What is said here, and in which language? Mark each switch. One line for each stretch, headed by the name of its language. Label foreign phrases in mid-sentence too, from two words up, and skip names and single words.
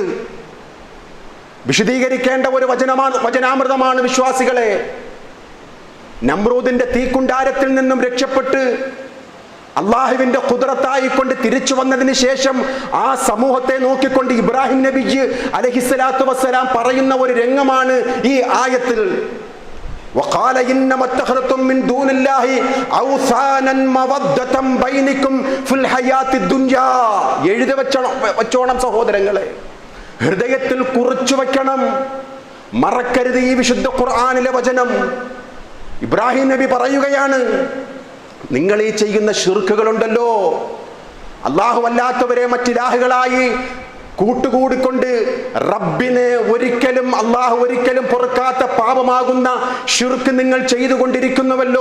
Malayalam: വിശദീകരിക്കേണ്ട ഒരു വചനാമൃതമാണ് വിശ്വാസികളെ. നമ്രൂദിന്റെ തീക്കുണ്ടാരത്തിൽ നിന്നും രക്ഷപ്പെട്ട് അള്ളാഹുവിന്റെ ഖുദ്റത്തായിക്കൊണ്ട് തിരിച്ചു വന്നതിന് ശേഷം ആ സമൂഹത്തെ നോക്കിക്കൊണ്ട് ഇബ്രാഹിം നബി
Arabic: عليه الصلاة والسلام
Malayalam: പറയുന്ന ഒരു രംഗമാണ് ഈ ആയത്തിൽ.
Arabic: وقال إنما اتخذتم من دون الله أوثانا مودة بينكم في الحياة الدنيا.
Malayalam: എഴുതി വെച്ചോണം സഹോദരങ്ങളെ, ഹൃദയത്തിൽ കുറിച്ചു വെക്കണം, മറക്കരുത് ഈ വിശുദ്ധ ഖുർആനിലെ വചനം. ഇബ്രാഹിം നബി പറയുകയാണ്, നിങ്ങൾ ഈ ചെയ്യുന്ന ശിർക്കുകളുണ്ടല്ലോ, അല്ലാഹു അല്ലാത്തവരെ മറ്റിലാഹുകളായി കൂട്ടുകൂടിക്കൊണ്ട് റബ്ബിനെ ഒരിക്കലും അല്ലാഹു ഒരിക്കലും പൊറുക്കാത്ത പാപമാകുന്ന ശിർക്ക് നിങ്ങൾ ചെയ്തുകൊണ്ടിരിക്കുന്നുവല്ലോ.